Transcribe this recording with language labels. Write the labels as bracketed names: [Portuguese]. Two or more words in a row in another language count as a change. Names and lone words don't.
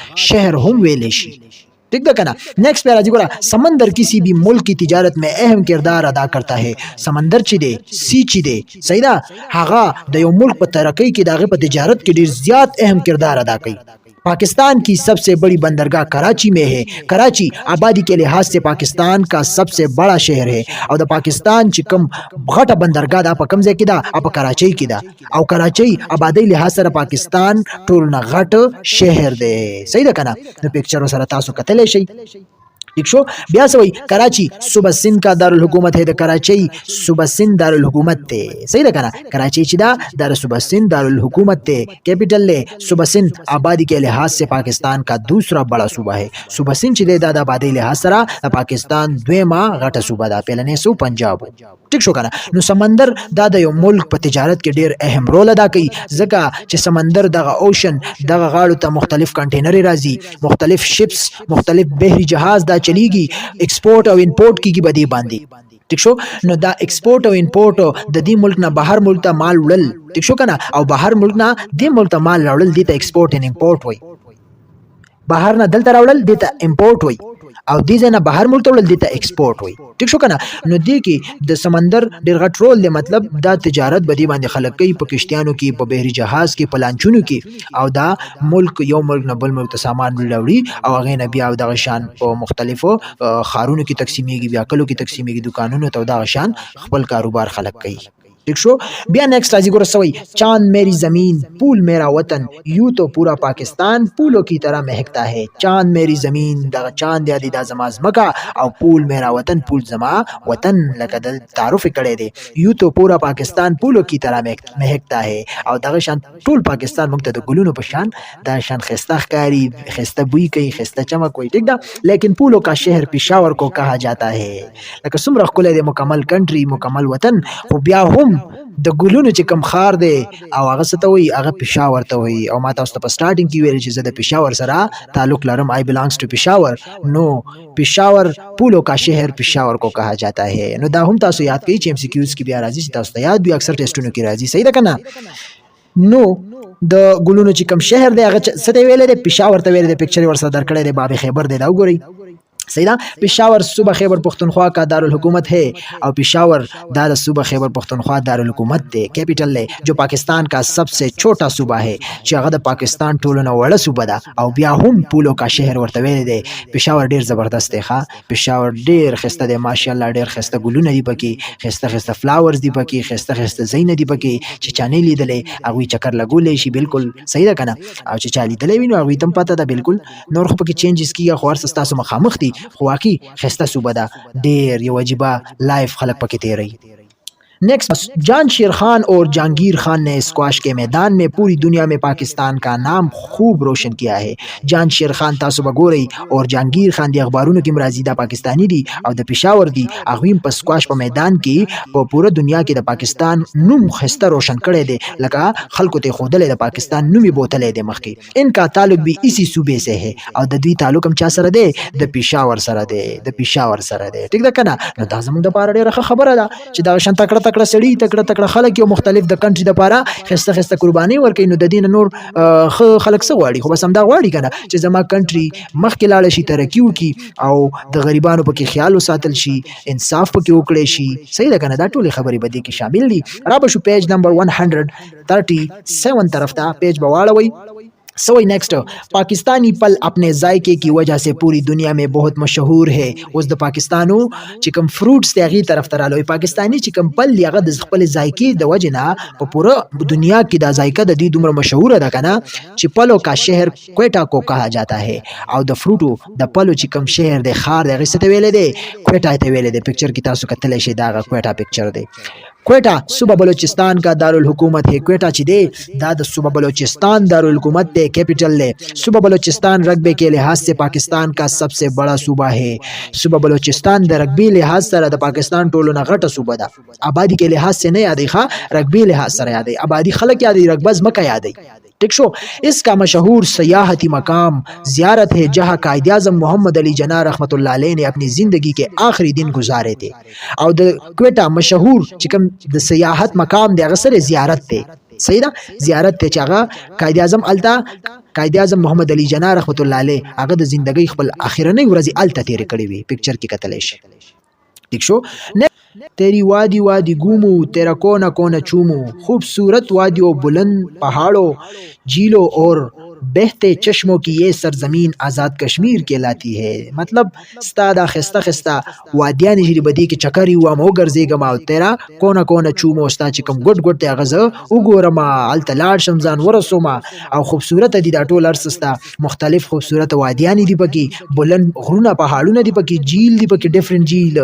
[Pashto] شہر هم ویل شي ٹھیک ده کنه نیکسٹ پہ راځي ګوره [Urdu] سمندر کسی بھی ملک کی تجارت میں اہم کردار ادا کرتا ہے [Pashto] سمندر چې دی سی چې دی صحیح ده هغه د یو ملک په ترقی کې دغه په تجارت کې ډیر زیات اہم کردار ادا کوي [Urdu] پاکستان کی سب سے بڑی بندرگاہ کراچی میں ہے کراچی آبادی کے لحاظ سے پاکستان کا سب سے بڑا شہر ہے [Pashto] او د پاکستان چې کوم غټه بندرگاہ دا په کوم ځای کې دا په کراچۍ کې دا او کراچۍ آبادی لحاظ سره پاکستان ټول نه غټ شهر دی صحیح ده کنه نو پکچر سره تاسو کتلی شئ ٹھیک شو بیا سوئی [Urdu] کراچی صوبہ سندھ کا دارالحکومت ہے [Pashto] د کراچی صوبہ سندھ دارالحکومت تے صحیح ده کنه کراچی چې دا دار صوبہ سندھ دارالحکومت تے کیپٹل لے صوبہ [Urdu] سندھ آبادی کے لحاظ سے پاکستان کا دوسرا بڑا صوبہ ہے [Pashto] صوبہ سندھ چې دا د آبادی لحاظ سره پاکستان دویمه غټه صوبہ ده پهلنې سو پنجاب ٹھیک شو کنه نو سمندر دا د یو ملک په تجارت کې ډیر اهم رول ادا کوي ځکه چې سمندر دغه اوشن دغه غاړو ته مختلف کنټینر راځي مختلف شپس مختلف بحری جهاز دا چلیږي ایکسپورټ او امپورټ کیږي بدی باندې ٹھیک شو نو دا ایکسپورټ او امپورټ د دې ملک نه بهر ملک ته مال وړل ٹھیک شو کنه او بهر ملک نه دې ملک ته مال راوړل دي ته [English] export and import [Pashto] وای بهر نه دلته راوړل دي ته امپورټ وای او دې ځنه بهر ملک ته وړل دي ته ایکسپورټ وای ٹھیک شو کنه نو دې کې د سمندر ډیر غټ رول دی مطلب دا تجارت بدی باندې خلک کوي په کشتیانو کې په بحری جهاز کې په لانچونو کې او دا ملک یو ملک نه بل ملک ته سامان وړي او هغه نه بیا دغه شان په مختلفو خارونو کې تقسیمیږي بیا کلو کې تقسیمیږي دکانونو ته دغه شان خپل کاروبار خلک کوي ٹھیک شو. بیا نیکسٹ راځي ګوره [Urdu] سوی چاند میری زمین پول میرا وطن یوں تو پورا پاکستان پولوں کی طرح مہکتا ہے. چاند میری زمین [Pashto] دغه چاند یادی دا زما زمکا او [Urdu] پول میرا وطن [Pashto] پول زما وطن لکه د تعارف کړی دی. [Urdu] یوں تو پورا پاکستان پولوں کی طرح مہکتا ہے [Pashto] او دغه شان ټول پاکستان موږ ته د ګلونو په شان دا شان خسته ښکاري خسته بوی کوي خسته چمک وي ټیک ده. [Urdu] لیکن پولوں کا شہر پشاور کو کہا جاتا ہے. [Pashto] لکه څومره ښکلی دی مکمل کنټري مکمل وطن خو بیا هم د ګلونو چې کم خار دی او هغه څه ته وایي هغه پشاور ته وایي. او ما تاسو ته په سټارټینګ کې ویل چې زه د پشاور سره تعلق لرم [English] I belongs to Peshawar. [Urdu] نو پشاور پولو کا شہر پشاور کو کہا جاتا ہے. [Pashto] نو دا هم تاسو یاد کړئ چې MCQs کې بیا راځي چې تاسو ته یاد وي اکثر ټیسټونو کې راځي. صحیح ده که نه؟ نو د ګلونو چې کم شهر دی هغه څه ته ویلی دی پشاور ته ویلی دی. پکچر یې ورسره درکړی دی باب خیبر دی دا وګورئ. صحیح ده. [Urdu] پشاور صوبہ خیبر پختونخوا کا دارالحکومت ہے [Pashto] او پشاور دا صوبہ خیبر پختونخوا دارالحکومت دی [Urdu] کیپٹل ہے جو پاکستان کا سب سے چھوٹا صوبہ ہے [Pashto] چې هغه د پاکستان ټولو نه وړه صوبه ده او بیا هم [Urdu] پولو کا شهر [Pashto] ورته ویلی دی. پشاور ډیر زبردست دی ښه. پشاور ډیر ښایسته دی ماشاءالله ډیر ښایسته ګلونه دي پکې ښایسته ښایسته فلاورز دي پکې ښایسته ښایسته ځایونه دي پکې چې چا نه لیدلی هغوی چکر لګولی شي بالکل. صحیح ده که نه؟ او چې چا لیدلی وي نو هغوی ته هم پته ده بالکل. نور خو پکې چینجز کېږي خو هر څه ستاسو مخامخ دي خو واقعي ښایسته صوبه ده ډېر یو عجیبه لایف خلک پکې تیروي. [Urdu] نیکسٹ جان شیر خان اور جہانگیر خان نے اسکواش کے میدان میں پوری دنیا میں پاکستان کا نام خوب روشن کیا ہے. [Pashto] جان شیر خان تاسو به ګورئ اور جہانگیر خان دی اخبارونو کې مرازي دا پاکستانی دي او د پېښور دي هغوی هم په اسکواش په میدان کې په پوره دنیا کې د پاکستان نوم ښایسته روشن کړی دی لکه خلکو ته ښودلی د پاکستان نوم یې بوتلی دی مخکې. [Urdu] ان کا تعلق بھی اسی صوبے سے ہے [Pashto] او د دوی تعلق هم چا سره دی د پېښور سره دی د پېښور سره دی. ټیک ده که نه؟ نو دا زموږ دپاره ډېره ښه خبره ده چې دغه شان تکړه تکړه سړي تکړه تکړه خلک یو مختلف د کنټري دپاره ښایسته ښایسته قربانۍ ورکوي. نو د دې نه نور ښه خلک څه غواړي خو بس همدا غواړي که نه چې زما کنټري مخکې لاړه شي ترقي وکړي او د غریبانو پکې خیال وساتل شي انصاف پکې وکړی شي. صحیح ده که نه؟ دا ټولې خبرې به دې کې شامل دي. را به شو پیج نمبر 137 طرف ته پیج به واړوئ. [Urdu] سوئی نیکسٹ پاکستانی پل اپنے ذائقے کی وجہ سے پوری دنیا میں بہت مشہور ہے. [Pashto] اوس د پاکستانو چې کوم فروټس دی هغې طرف ته رالوی پاکستاني چې کوم پل دی هغه د خپلې ذایقې د وجې نه په پوره دنیا کې دا ذایقه د دې دومره مشهوره ده که نه چې [Urdu] پلو کا شهر کویټا کو کہا جاتا ہے. [Pashto] او د فروټو د پلو چې کوم شهر دی ښار دی هغې څه ته ویلی دی کویټا ته ویلی دی. پکچر کې تاسو کتلی شئ دا هغه کویټا پکچر دی. [Urdu] کویٹا صوبہ بلوچستان کا دارالحکومت ہے. [Pashto] کویٹا چې دی دا د صوبہ بلوچستان دارالحکومت دی کیپٹل دی. [Urdu] صوبہ بلوچستان رقبے کے لحاظ سے پاکستان کا سب سے بڑا صوبہ ہے. [Pashto] صوبہ بلوچستان د رقبی لحاظ سره د پاکستان ټولو نه غټه صوبه ده. [Urdu] آبادی کے لحاظ سے [Pashto] نه یادی ښه رقبی لحاظ سره یادی آبادی خلک یادی رقبه ځمکه یادی. ٹھیک شو. [Urdu] اس کا مشہور سیاحتی مقام زیارت ہے جہاں قائد اعظم محمد علی جناح [Arabic] رحمۃ اللہ علیہ [Urdu] نے اپنی زندگی کے آخری دن گزارے تھے. [Pashto] او د کویټا مشہور چې کوم د سیاحت مقام دی هغه سره زیارت دی. صحیح ده؟ زیارت ته چې هغه قائد اعظم الته قائد اعظم محمد علی جناح [Arabic] رحمۃ اللہ علیہ [Pashto] هغه د زندګۍ خپل اخرنۍ ورځې الته تیرې کړې وي. پکچر کې کتلی شي. ٹھیک شو. [Urdu] تیری وادی وادی گومو تیرا کونا کونا چومو خوبصورت وادیوں بلند پہاڑوں جھیلوں اور بہتے چشموں کی یہ سرزمین آزاد کشمیر کہلاتی ہے. [Pashto] مطلب ستا دا خسته خسته وادیانې چې دي په دې کې چکر یې وم وګرځېږم او [Urdu] تیرا کونا کونا چومو [Pashto] ستا چې کوم ګوټ ګوټ دی هغه زه وګورم هلته لاړ شم ځان ورسوم او خوبصورته دي دا ټول هر څه ستا مختلف خوبصورته وادیانې دي پکې بلند غرونه پهاړونه دي پکې جیل دي پکې ډفرنټ جیل.